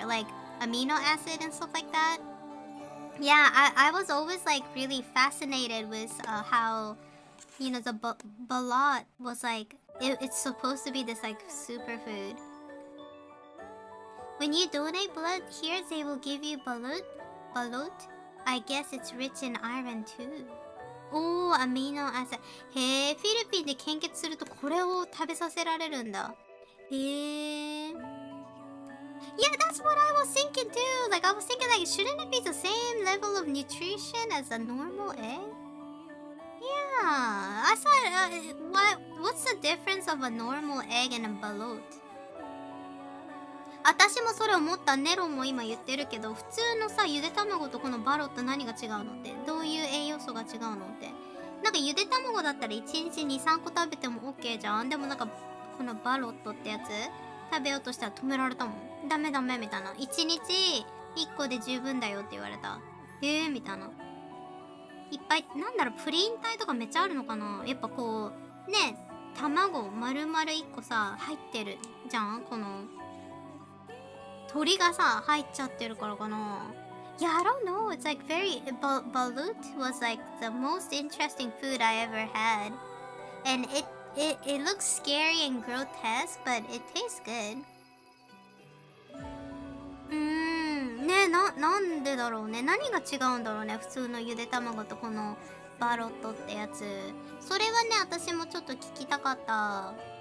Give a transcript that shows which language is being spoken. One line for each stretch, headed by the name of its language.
English: Like amino acid and stuff like that? Yeah, I was always like really fascinated with how, the balut was like, it's supposed to be this like superfood. When you donate blood here, they will give you balut. I guess it's rich in iron too. Oh, amino acid.
Japanese: へえ、フィリピンで献血するとこれを食べさせられるんだ。へえ。
English: Yeah, that's what I was thinking too. Like I was thinking like, shouldn't it be the same level of nutrition as a normal egg? Yeah, I thought, what's the difference of a normal egg and a balut?
Japanese: 私もそれ思った。ネロも今言ってるけど、普通のさ、ゆで卵とこのバロット何が違うのって、どういう栄養素が違うのって。なんかゆで卵だったら1日 2,3 個食べても OK じゃん。でもなんかこのバロットってやつ食べようとしたら止められたもん。ダメダメみたいな。1日1個で十分だよって言われた。みたいな。いっぱい、なんだろう、プリン体とかめっちゃあるのかな。やっぱこうね、卵丸々1個さ入ってるじゃん。この鳥がさ入っちゃってるからかな。
English: Yeah, I don't know. It's like balut was like the most interesting food I ever had, and it looks scary and grotesque, but it tastes good.
Japanese: ね、なんでだろうね。何が違うんだろうね。普通のゆで卵とこのバロットってやつ。それはね、私もちょっと聞きたかった。